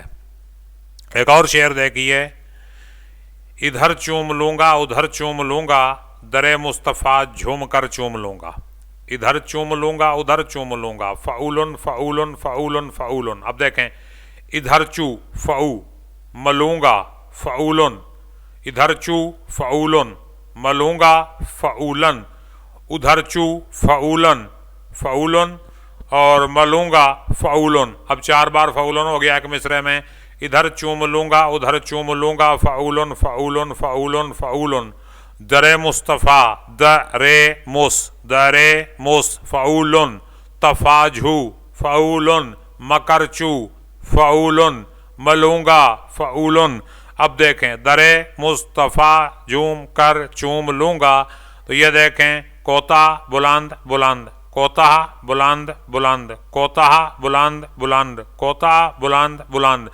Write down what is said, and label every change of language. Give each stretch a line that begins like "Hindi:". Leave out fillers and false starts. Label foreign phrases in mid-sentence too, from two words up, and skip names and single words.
Urdu: ایک اور شعر دیکھیے، ادھر چوم لوں گا ادھر چوم لوں گا، در مصطفیٰ جھوم کر چوم لوں گا. ادھر چوم لوں گا ادھر چوم لوں گا، فعولن فعولن فعولن فعولن. اب دیکھیں ادھر چو فعو ملوں گا، فعولن. ادھر چو فعولن ملوں گا، فعولن. ادھر چو فعولن فعولن اور ملوں گا، فعولن. اب 4 بار فعولن ہو گیا ایک مصرے میں. ادھر چوم لوں گا ادھر چوم لوں گا، فعولن فعولن فعولن فعولن. در مصطفیٰ، در مص فعولن. تفاجھو فعولن. مکرچو فعولن. ملوں گا، فعولن. اب دیکھیں در مصطفیٰ جھوم کر چوم لوں گا. تو یہ دیکھیں کوتا بلند بلند، کوتا بلند بلند، کوتا بلند بلند، کوتا بلند بلند.